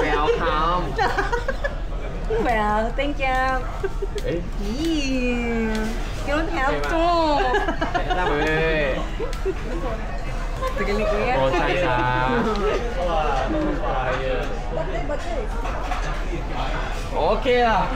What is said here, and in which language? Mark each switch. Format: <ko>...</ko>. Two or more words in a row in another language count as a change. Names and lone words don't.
<en>Well, thank you. You don't have to.</en> <tl>Tagal ni Kuya.</tl> <th>ใช่ครับโอเคอ่ะ</th>